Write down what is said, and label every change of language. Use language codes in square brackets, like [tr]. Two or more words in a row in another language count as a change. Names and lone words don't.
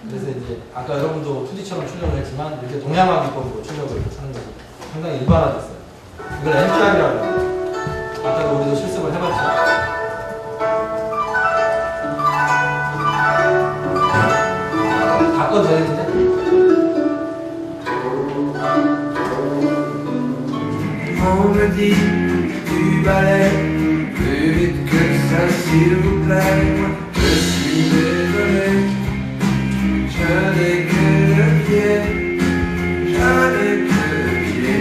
[ko] 그래서 이제 아까 여러분도 2D처럼 출력을 했지만 이렇게 동양화 기법으로 출력을 하는 것이 상당히 일반화됐어요. 이걸 NPR이라고 해요. 아까도 우리도 실습을 해봤죠. 다 꺼도 되는데? [fr] On me dit du balai, plus vite que ça s'il vous plaît. Moi, je suis désolé, je n'ai que le pied, je n'ai que le pied.